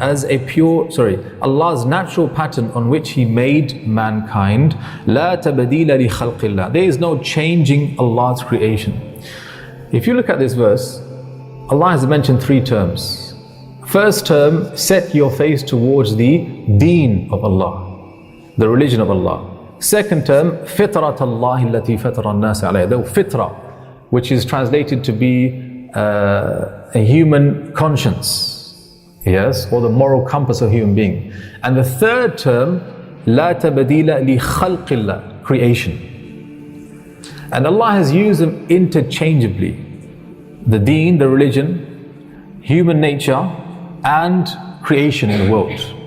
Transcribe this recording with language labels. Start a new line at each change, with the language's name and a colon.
English: As a pure, Allah's natural pattern on which He made mankind.
Arabic: لَا تَبْدِيلَ لِخَلْقِ اللَّهِ.
English: There is no changing Allah's creation. If you look at this verse, Allah has mentioned three terms. First term, set your face towards the deen of Allah, the religion of Allah. Second term,
Arabic: فِطْرَةَ اللَّهِ الَّتِي فَطَرَ النَّاسَ عَلَيْهَا.
English: The fitrah, which is translated to be a human conscience, yes, or the moral compass of human being. And the third term,
Arabic: لَا تَبْدِيلَ لِخَلْقِ اللَّهِ,
English: creation. And Allah has used them interchangeably. The deen, the religion, human nature, and creation in the world.